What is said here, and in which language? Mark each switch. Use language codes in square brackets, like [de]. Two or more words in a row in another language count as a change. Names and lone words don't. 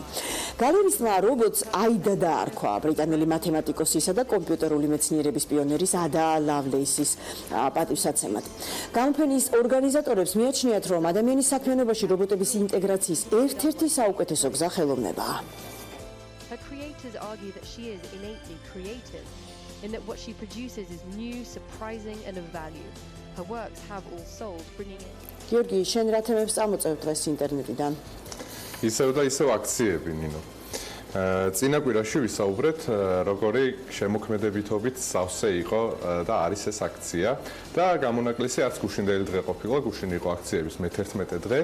[ka] გალერისტმა რობოტს აიდა დაარქვა ბრიტანელი მათემატიკოსისა და კომპიუტერული მეცნიერების პიონერის ადა ლავლეისის პატივსაცემად. გამოფენის ორგანიზატორებს მიაჩნიათ, რომ ადამიანის ადამიანი საქმიანობაში რობოტების ინტეგრაციის ერთ-ერთი საუკეთესო გზა ხელოვნებაა. [en] Her creators argue that she is innately creative, in that what she produces is new, surprising, and of value. Her works have all sold, bringing in. [ka] გიორგი, შენ რა თემებს წამოწევ დღეს ინტერნეტიდან? ისევ და ისევ აქციები, ნინო. წინა კვირაში ვისაუბრეთ, როგორი შემოქმედებითობით სავსე იყო და არის ეს აქცია და გამონაკლისი არც გუშინდელი დღე ყოფილა, გუშინ იყო აქციების მე-11 დღე.